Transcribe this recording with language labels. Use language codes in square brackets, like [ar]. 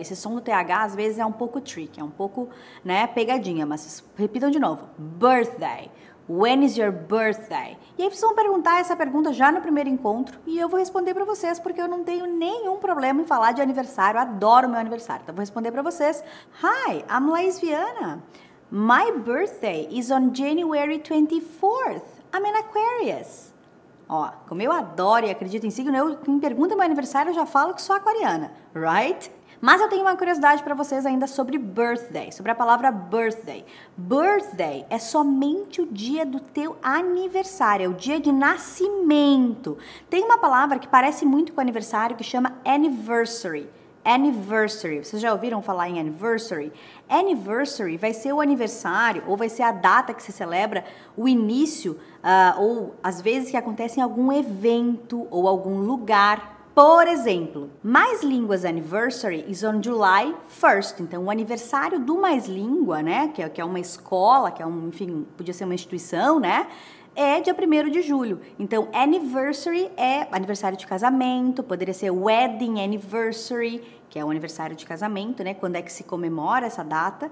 [pt] Esse som do TH às vezes é um pouco tricky, é um pouco, né, pegadinha, mas repitam de novo. Birthday. [en] When is your birthday? [pt] E aí vocês vão perguntar essa pergunta já no primeiro encontro e eu vou responder para vocês porque eu não tenho nenhum problema em falar de aniversário, eu adoro meu aniversário. Então eu vou responder para vocês. [en] Hi, I'm Laís Viana. My birthday is on January 24th. I'm an Aquarius. [pt] Ó, como eu adoro e acredito em signo, quem pergunta meu aniversário eu já falo que sou aquariana, right? Mas eu tenho uma curiosidade para vocês ainda sobre birthday, sobre a palavra birthday. Birthday é somente o dia do teu aniversário, é o dia de nascimento. Tem uma palavra que parece muito com aniversário que chama anniversary. Anniversary. Vocês já ouviram falar em anniversary? Anniversary vai ser o aniversário ou vai ser a data que se celebra o início ou às vezes que acontece em algum evento ou algum lugar. Por exemplo, [en] Mais Línguas Anniversary is on July 1st. [pt] Então, o aniversário do Mais Língua, né, que é uma escola, que é enfim, podia ser uma instituição, né, é dia 1º de julho. Então, anniversary é aniversário de casamento, poderia ser wedding anniversary, que é o aniversário de casamento, né, quando é que se comemora essa data.